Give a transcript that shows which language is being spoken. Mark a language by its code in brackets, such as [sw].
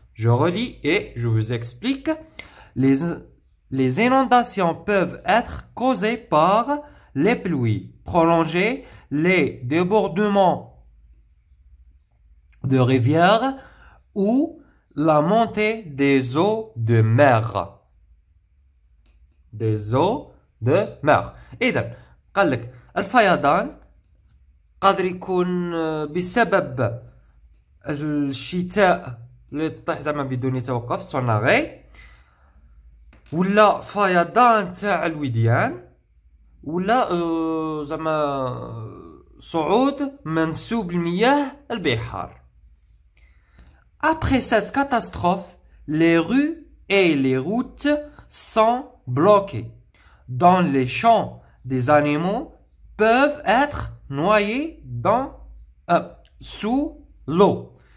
[fr] Je relis et je vous explique. Les inondations peuvent être causées par les pluies prolongées, les débordements de rivières ou la montée des eaux de mer. Des eaux de mer. [ar] إذا قال لك الفيضان قادر يكون بسبب الشتاء اللي طيح زعما بدون توقف سوناغي، ولا فيضان تاع الوديان، ولا زعما صعود منسوب المياه البحار. [fr] Après cette catastrophe, les rues et les routes sont bloquées. Dans les champs, des animaux peuvent être noyés sous l'eau.